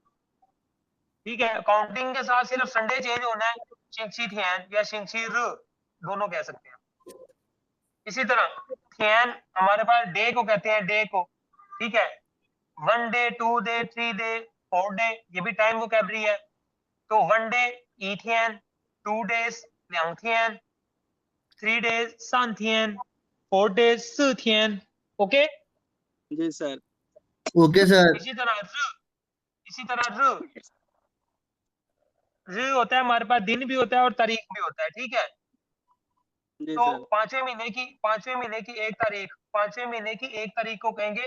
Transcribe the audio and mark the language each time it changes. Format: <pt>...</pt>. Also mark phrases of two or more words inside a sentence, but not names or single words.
<ur>ٹھیک ہے، کاؤنٹنگ کے ساتھ صرف سنڈے چینج ہونا ہے,</ur> <zh>星期天</zh> <ur>یا</ur> <zh>星期日</zh> <ur>دونوں کہہ سکتے ہیں. اسی طرح تھیئن ہمارے پاس ڈے کو کہتے ہیں، ڈے کو. ٹھیک ہے,</ur> <en>1 day, 2 day, 3 day, 4 day,</en> <ur>یہ بھی</ur> <en>time vocabulary</en> <ur>ہے.</ur> <en>तो 1 day 1天, 2 days 2天, 3 days 3天, 4 days 4天। ओके,</en> <ur>جی سر.</ur> <en>OK sir.</en> <ur>اسی طرح ر ہوتا ہے ہمارے پاس، دن بھی ہوتا ہے اور تاریخ بھی ہوتا ہے. ٹھیک ہے, जी तो सर। 5ویں مہینے کی 1 تاریخ کو کہیں گے</ur>